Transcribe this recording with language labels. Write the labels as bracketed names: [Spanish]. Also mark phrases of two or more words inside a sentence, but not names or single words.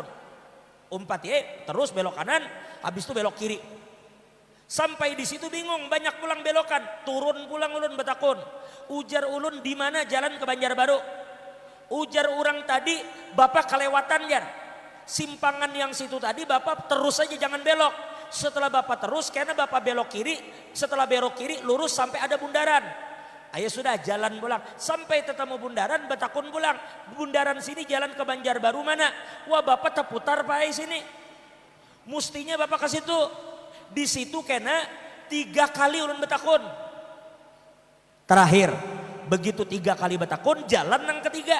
[Banjar] Umpat terus belok kanan, habis itu belok kiri. Sampai di situ bingung, banyak pulang belokan, turun pulang ulun betakun. Ujar ulun, di mana jalan ke Banjarbaru? Ujar orang tadi, bapak kelewatan jar. [Indonesian] Simpangan yang situ tadi bapak terus aja jangan belok. Setelah bapak terus, karena bapak belok kiri, setelah belok kiri lurus sampai ada bundaran. [Banjar] Ayo sudah jalan pulang. Sampai ketemu bundaran, betakun pulang. Bundaran sini jalan ke Banjarbaru mana? Wah bapak terputar pak sini. [Indonesian] Mustinya bapak ke situ. [Banjar] Di situ kena 3 kali ulun betakun. Terakhir, begitu 3 kali betakun, jalan nang ketiga.